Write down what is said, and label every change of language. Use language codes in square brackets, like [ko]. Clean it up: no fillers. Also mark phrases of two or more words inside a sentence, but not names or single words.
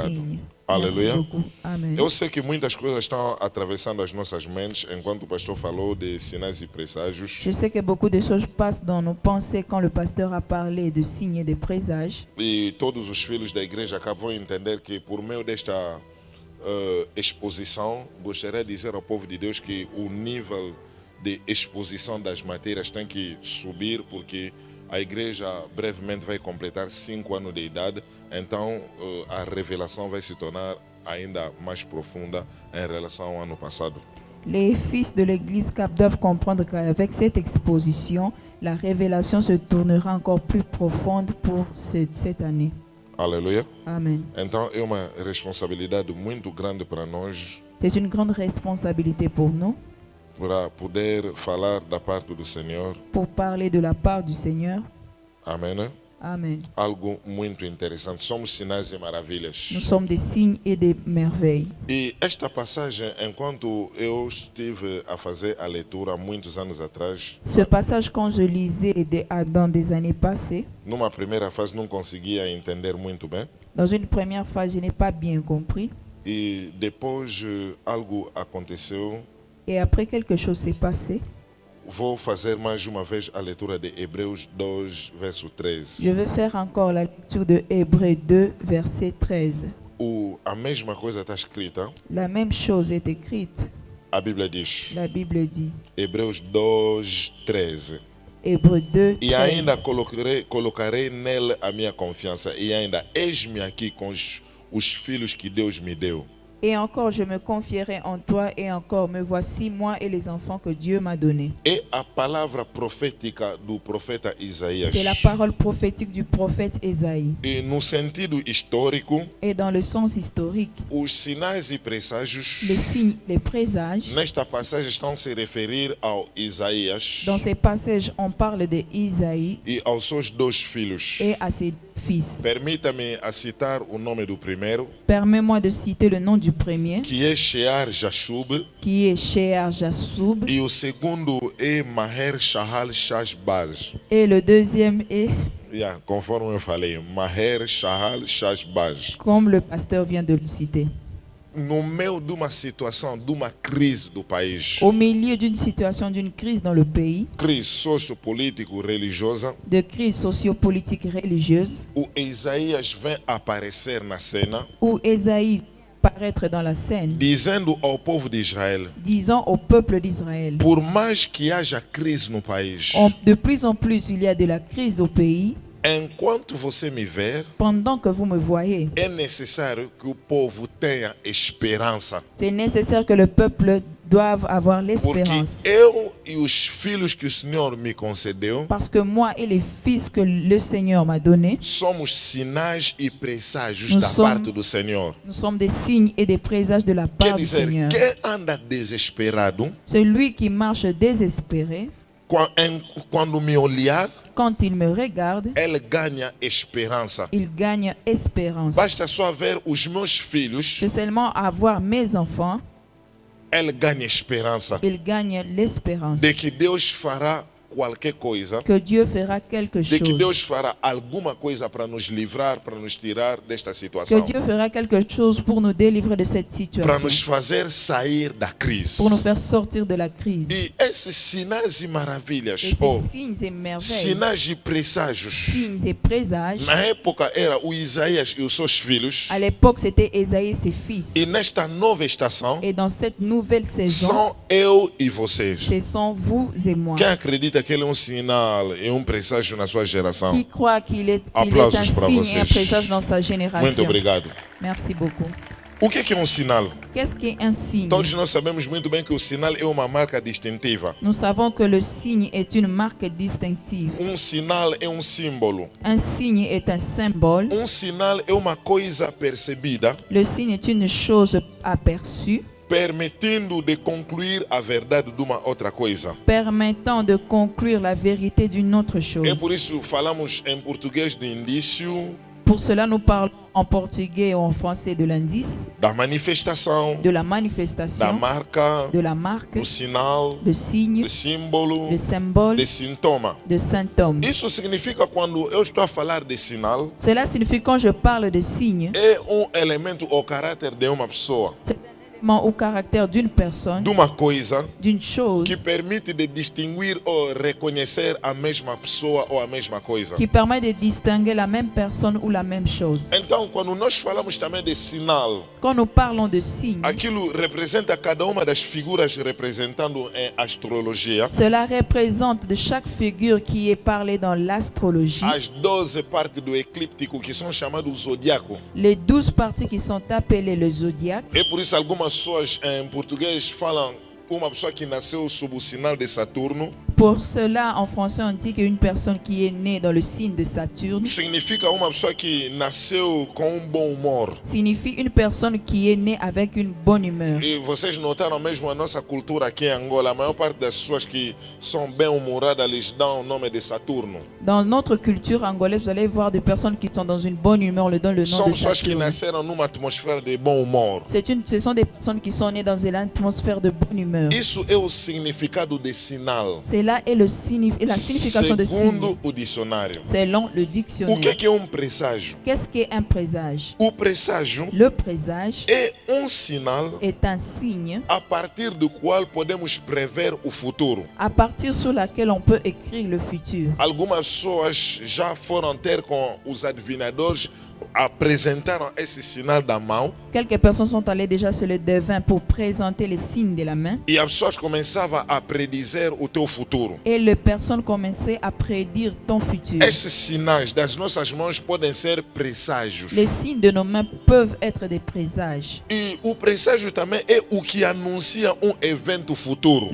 [fr] Signes. [pt] Aleluia. [fr] Merci beaucoup. Amen. [pt] Eu sei que muitas coisas estão atravessando as nossas mentes enquanto o pastor falou de sinais e presságios. [fr] Je sais que beaucoup de choses passent dans nos pensées quand le pasteur a parlé de signes et de présages. [pt] E todos os filhos da igreja acabam de entender que por meio desta exposição, gostaria de dizer ao povo de Deus que o nível de exposição das matérias tem que subir, porque a igreja brevemente vai completar 5 anos de idade, então a revelação vai se tornar ainda mais profunda em relação ao ano passado. [fr] Les fils de l'Église CAP doivent comprendre qu'avec cette exposition, la révélation se tournera encore plus profonde pour cette année. [pt] Aleluia. [fr] Amen. [pt] Então é uma responsabilidade muito grande para nós [fr] C'est une grande responsabilité pour nous, [pt] para poder falar da parte do Senhor. [fr] pour parler de la part du Seigneur. [pt] Amém, né? [fr] Amen. [pt] Algo muito interessante. Somos sinais e maravilhas. [fr] Nous sommes des signes et des merveilles. [pt] E esta passagem, enquanto eu estive a fazer a leitura há muitos anos atrás, [fr] Ce passage, quand je lisais dans des années passées, [pt] numa primeira fase não conseguia entender muito bem. [fr] dans une première phase, je n'ai pas bien compris. [pt] E depois algo aconteceu. [fr] Et après, quelque chose s'est passé. [pt] Vou fazer mais uma vez a leitura de Hebreus 2, verso 13. [fr] Je vais faire encore la lecture de Hébreux 2, verset 13. [pt] A mesma coisa está escrita. [fr] La même chose est écrite. [pt] A Bíblia diz, [fr] La Bible dit, [pt] Hebreus 2, 13. [fr] Hébreux 2, [pt] E ainda [fr] 13. [pt] colocarei nele a minha confiança. E ainda, eis-me aqui com os filhos que Deus me deu. [fr] Et encore, je me confierai en toi, et encore, me voici moi et les enfants que Dieu m'a donnés. [pt] É a palavra profética do profeta Isaías. [fr] C'est la parole prophétique du prophète Ésaïe. [pt] E no sentido histórico, [fr] Et dans le sens historique, [pt] os sinais e presságios [fr] les signes, les présages, [pt] nesta passagem estão a se referir ao Isaías [fr] dans ces passages, on parle de Isaïe [pt] e aos seus dois filhos. [fr] et à ses fils. [pt] Permita-me a citar o nome do primeiro, [fr] Permets-moi de citer le nom du premier, [pt] que é Shear Jashub, [fr] qui est Shear Jassoub, [pt] e o segundo é Maher Shahal Shashbaz. [fr] et le deuxième est, [pt] Conforme eu falei, [fr] Maher Shahal Shashbaz. comme le pasteur vient de le citer. [pt] No meio de uma situação, de uma crise do país, [fr] Au milieu d'une situation, d'une crise dans le pays, [pt] crise sociopolítico-religiosa, [fr] de crise sociopolitique religieuse, [pt] o Isaías vem aparecer na cena, [fr] où Ésaïe paraître dans la scène, [pt] dizendo ao povo de Israel, [fr] disant au peuple d'Israël, [pt] por mais que haja crise no país, [fr] de plus en plus il y a de la crise au pays, [pt] enquanto você me ver, [fr] pendant que vous me voyez, [pt] é necessário que o povo tenha esperança. [fr] c'est nécessaire que le peuple doive avoir [pt] Porque [fr] l'espérance. [pt] eu e os filhos que o Senhor me concedeu, [fr] Parce que moi et les fils que le Seigneur m'a donnés, [pt] somos sinais e presságios [fr] Nous [pt] da [fr] sommes- [pt] parte do Senhor. [fr] nous sommes des signes et des présages de la [pt] Quer [fr] part du [pt] dizer, [fr] Seigneur. [pt] quem anda desesperado, [fr] Celui qui marche désespéré, [pt] quando me olhar, [fr] quand il me regarde, [pt] ele ganha esperança. [fr] il gagne espérance. [pt] Basta só ver os meus filhos, [fr] De seulement avoir mes enfants, [pt] ele ganha esperança [fr] il gagne l'espérance [pt] de que Deus fará qualquer coisa, [fr] que Dieu fera quelque [pt] de que Deus [fr] chose. [pt] fará alguma coisa para nos livrar, para nos tirar desta [fr] Que [pt] situação, [fr] Dieu fera quelque chose pour nous délivrer de cette [pt] para [fr] situation, [pt] nos fazer sair da crise. [fr] pour nous faire sortir de la crise. [pt] E esses sinais e maravilhas, [fr] Et ces signes et merveilles, [pt] sinais e presságios, [fr] signes et présages, [pt] na época era o Isaías e os seus filhos, [fr] à l'époque c'était Ésaïe et ses fils. [pt] e nesta nova estação [fr] Et dans cette nouvelle saison, [pt] são eu e vocês. [fr] ce sont vous et moi. [pt] Quem acredita que ele é um sinal e um presságio na sua geração? [fr] Qui croit qu'il est un [pt] Aplausos para [fr] signe et un [pt] vocês. [fr] présage dans sa [pt] Muito [fr] génération? [pt] obrigado. [fr] Merci beaucoup. [pt] O que é um sinal? [fr] Qu'est-ce qu'est un signe? [pt] Todos nós sabemos muito bem que o sinal é uma marca distintiva. [fr] Nous savons que le signe est une marque distinctive. [pt] Um sinal é um símbolo. [fr] Un signe est un symbole. [pt] Um sinal é uma coisa percebida, [fr] Le signe est une chose aperçue, [pt] permitindo de concluir a verdade de uma outra coisa. [fr] permettant de conclure la vérité d'une autre chose. [pt] É por isso falamos em português de indício, [fr] Pour cela, nous parlons en portugais ou en français de l'indice, [pt] da manifestação, [fr] de la [pt] da [fr] manifestation, [pt] marca, [fr] de la marque, [pt] do sinal, [fr] de signe, [pt] do símbolo, [fr] de symbole, [pt] de sintoma. [fr] de symptôme. [pt] Isso significa, quando eu estou a falar de sinal, [fr] Cela signifie quand je parle de signe, [pt] é um elemento ou caráter de uma pessoa, [fr] c'est un élément au caractère d'une personne, [pt] de uma coisa [fr] d'une chose, [pt] que permite de distinguir ou reconhecer a mesma pessoa ou a mesma coisa. [fr] qui permet de distinguer la même personne ou la même chose. [pt] Então, quando nós falamos também de sinal, [fr] Quand nous parlons de signe, [pt] aquilo representa cada uma das figuras representando em astrologia [fr] cela représente de chaque figure qui est parlée dans l'astrologie, [pt] as 12 partes do eclíptico que são chamados zodiaco. [fr] les 12 parties qui sont appelées le zodiaque. [pt] É por isso algumas pessoas em português falam uma pessoa que nasceu sob o sinal de Saturno [fr] Pour cela, en français, on dit qu'une personne qui est née dans le signe de Saturne [pt] significa uma pessoa que nasceu com bom humor. [fr] signifie une personne qui est née avec une bonne humeur. [pt] E vocês notaram mesmo a nossa cultura aqui em Angola, a maior parte das pessoas que são bem-humoradas lhes dão o nome de Saturno. [fr] Dans notre culture angolaise, vous allez voir des personnes qui sont dans une bonne humeur, on leur donne le nom [pt] São [fr] de [pt] pessoas que [fr] Saturne. [pt] nasceram numa atmosfera de bom humor. [fr] Ce sont des personnes qui sont nées dans une atmosphère de bonne humeur. [pt] Isso é o significado de sinal, [fr] Cela est la signification de signe, [pt] segundo o dicionário. [fr] selon le [pt] O [fr] dictionnaire. [pt] que é presságio? [fr] Qu'est-ce qu'est un présage? [pt] O presságio [fr] Le présage [pt] é sinal [fr] est un signe [pt] a partir do qual podemos prever o futuro. [fr] à partir sur laquelle on peut écrire le futur. [pt] Algumas pessoas já foram ter com os adivinhadores, apresentaram esse sinal da mão [fr] Quelques personnes sont allées déjà sur le devin pour présenter les signes de la main. [pt] e as pessoas começavam a predizer o teu futuro. [fr] Et les personnes commençaient à prédire ton futur. [pt] Esses sinais das nossas mãos podem ser presságios. [fr] Les signes de nos mains peuvent être des présages. [pt] E o presságio também é o que anuncia evento futuro.